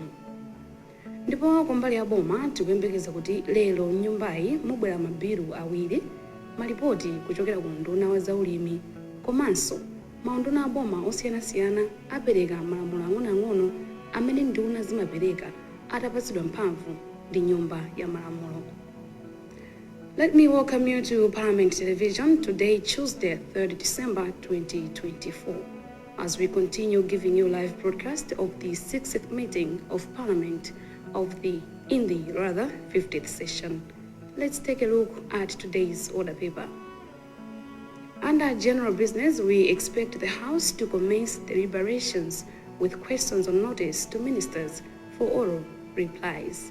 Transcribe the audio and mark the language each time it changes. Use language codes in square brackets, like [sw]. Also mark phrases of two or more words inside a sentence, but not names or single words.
[ny] Ndipo kumbali ya boma tikuyembekeza kuti lero mnyumbayi mubwera mabilu awiri, malipoti kuchokera ku nduna wa zaulimi, komanso maunduna a boma osiyanasiyana apereka malamulo ang'onoang'ono amene nduna zimapereka atapatsidwa mphamvu ndi nyumba ya malamulo. [en] Let me welcome you to Parliament Television today, Tuesday, 3rd December 2024, as we continue giving you live broadcast of the 60th meeting of Parliament of the 50th session. Let's take a look at today's order paper. Under general business, we expect the House to commence deliberations with questions on notice to ministers for oral replies.